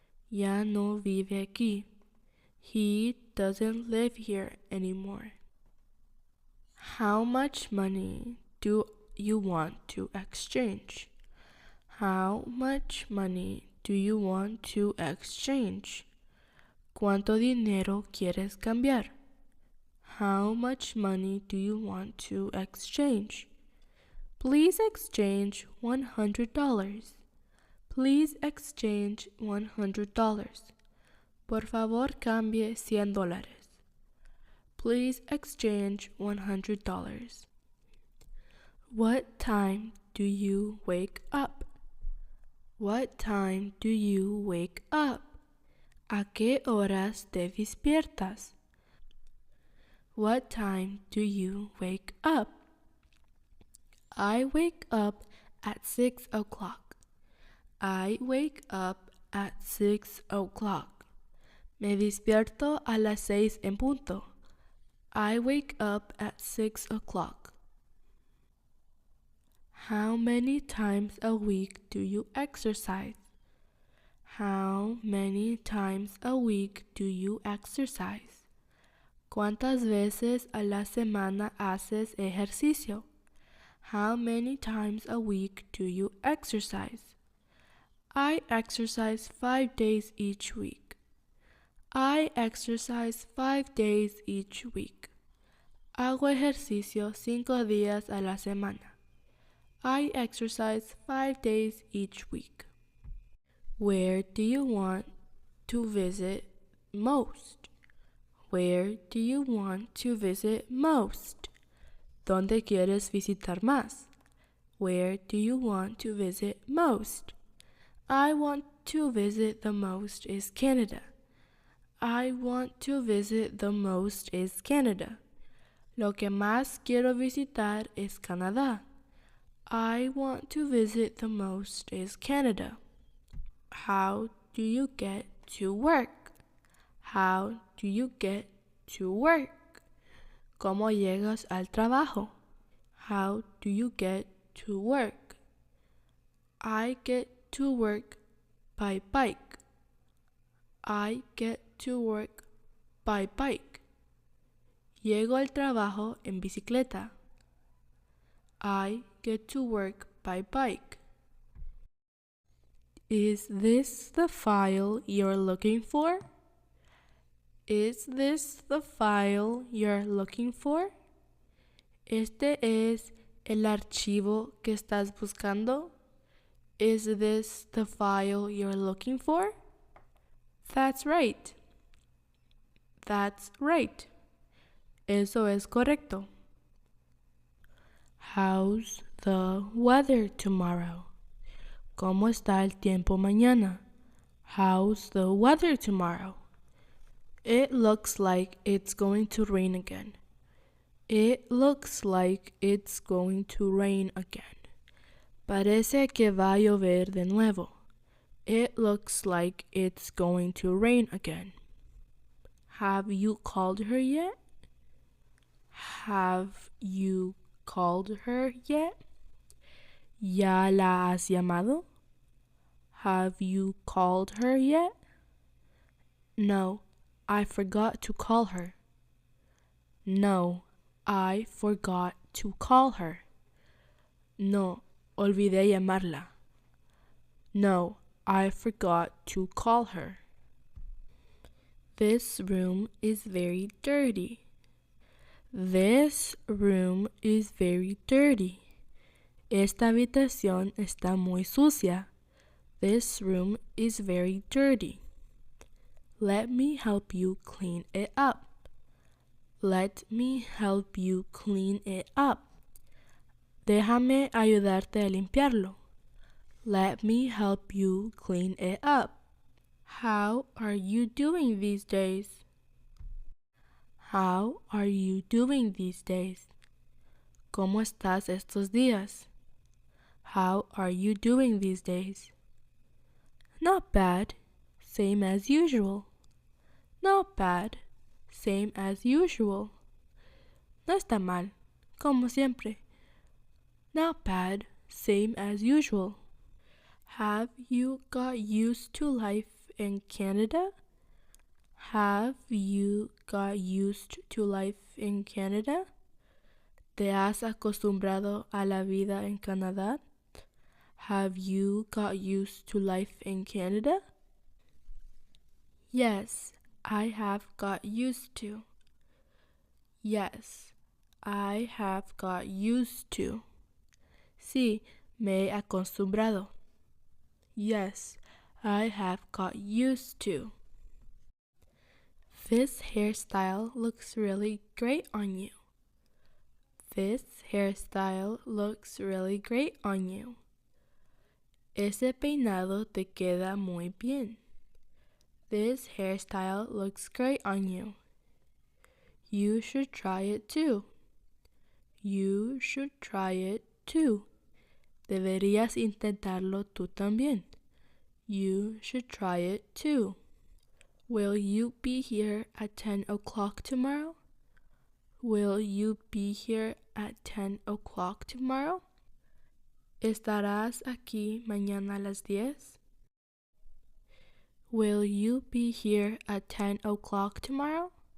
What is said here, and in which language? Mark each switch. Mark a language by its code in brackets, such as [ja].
[es] Ya no vive aquí. [en] He doesn't live here anymore. How much money do you want to exchange? How much money do you want to exchange? [es] ¿Cuánto dinero quieres cambiar? [en] How much money do you want to exchange? Please exchange $100. Please exchange $100. [es] Por favor, cambie $100. [en] Please exchange $100. What time do you wake up? What time do you wake up? [es] ¿A qué horas te despiertas? [en] What time do you wake up? I wake up at 6 o'clock. I wake up at 6 o'clock. [es] Me despierto a las 6 en punto. [en] I wake up at 6 o'clock. How many times a week do you exercise? How many times a week do you exercise? [es] ¿Cuántas veces a la semana haces ejercicio? [en] How many times a week do you exercise? I exercise 5 days each week. I exercise 5 days each week. [es] Hago ejercicio 5 días a la semana. [en] I exercise 5 days each week. Where do you want to visit most? Where do you want to visit most? [es] ¿Dónde quieres visitar más? [en] Where do you want to visit most? I want to visit the most is Canada. I want to visit the most is Canada. [es] Lo que más quiero visitar es Canadá. [en] I want to visit the most is Canada. How do you get to work? How do you get to work? [es] ¿Cómo llegas al trabajo? [en] How do you get to work? I get to work by bike. I get to work by bike. [es] Llego al trabajo en bicicleta. [en] I get to work by bike. Is this the file you're looking for? Is this the file you're looking for? [es] ¿Este es el archivo que estás buscando? [en] Is this the file you're looking for? That's right. That's right. [es] Eso es correcto. [en] How's the weather tomorrow? [es] ¿Cómo está el tiempo mañana? [en] How's the weather tomorrow? It looks like it's going to rain again. It looks like it's going to rain again. [es] Parece que va a llover de nuevo. [en] It looks like it's going to rain again. Have you called her yet? Have you called her yet? [es] ¿Ya la has llamado? [en] Have you called her yet? No, I forgot to call her. No, I forgot to call her. [es] No, olvidé llamarla. [en] No, I forgot to call her. This room is very dirty. This room is very dirty. [es] Esta habitación está muy sucia. [en] This room is very dirty. Let me help you clean it up. Let me help you clean it up. [es] Déjame ayudarte a limpiarlo. [en] Let me help you clean it up. How are you doing these days? How are you doing these days? [es] ¿Cómo estás estos días? [en] How are you doing these days? Not bad, same as usual. Not bad, same as usual. [es] No está mal, como siempre. [en] Not bad, same as usual. Have you got used to life in Canada? Have you got used to life in Canada? [es] ¿Te has acostumbrado a la vida en Canadá? [en] Have you got used to life in Canada? Yes, I have got used to. Yes, I have got used to. [es] Sí, me he acostumbrado. [en] Yes, I have got used to. This hairstyle looks really great on you. This hairstyle looks really great on you. [es] Ese peinado te queda muy bien. [en] This hairstyle looks great on you. You should try it too. You should try it too. [es] Deberías intentarlo tú también. [en] You should try it too. Will you be here at 10 o'clock tomorrow? Will you be here at 10 o'clock tomorrow? [es] ¿Estarás aquí mañana a las 10? [en] Will you be here at 10 o'clock tomorrow?